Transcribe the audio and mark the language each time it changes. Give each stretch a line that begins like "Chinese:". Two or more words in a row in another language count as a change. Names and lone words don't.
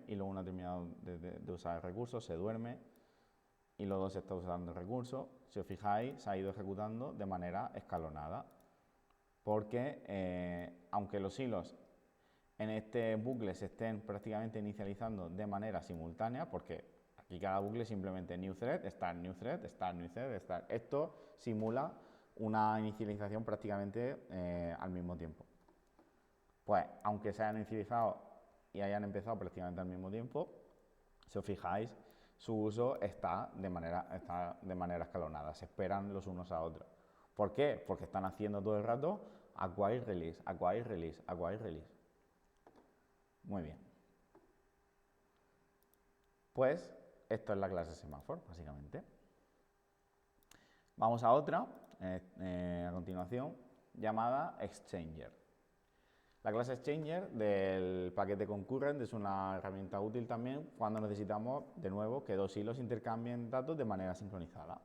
Spanish: Y luego uno ha terminado de usar el recurso, se duerme. Y luego se está usando el recurso. Si os fijáis, se ha ido ejecutando de manera escalonada. Porque aunque los hilos en este bucle se estén prácticamente inicializando de manera simultánea, porque aquí cada bucle simplemente
English: new thread, start new thread, start new thread, start.
Spanish: Esto simula una inicialización prácticamente al mismo tiempo. Pues aunque se hayan inicializado y hayan empezado prácticamente al mismo tiempo, si os fijáis, su uso está de manera escalonada, se esperan los unos a otros. ¿Por qué? Porque están haciendo todo el rato
English: acquire, release, acquire, release, acquire, release.
Spanish: Muy bien. Pues esto es la clase semáforo, básicamente. Vamos a otra, a continuación, llamada exchanger. La clase exchanger del paquete concurrent es una herramienta útil también cuando necesitamos, de nuevo, que dos hilos intercambien datos de manera sincronizada.